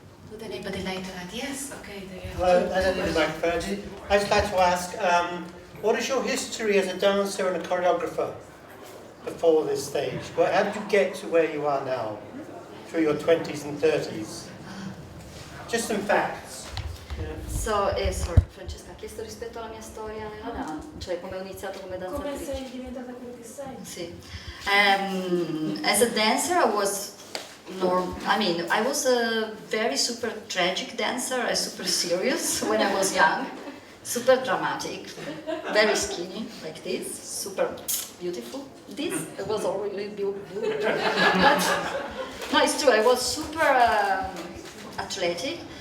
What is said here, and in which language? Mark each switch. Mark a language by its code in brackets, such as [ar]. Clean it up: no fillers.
[en] Would anybody like to add? Yes, okay. Hello, I don't need a microphone. I'd just like to ask, what is your history as a dancer and a choreographer before this stage? How did you get to where you are now, through your 20s and 30s? Just some facts. [it] So, Francesca ha chiesto rispetto alla mia storia nella danza, cioè come ho iniziato come danzatrice. Come sei diventata quello che sei? Sì. [en] As a dancer, I was a very super tragic dancer, super serious when I was young, super dramatic, very skinny, like this, super beautiful. This was already beautiful. But, no, it's true, I was super athletic.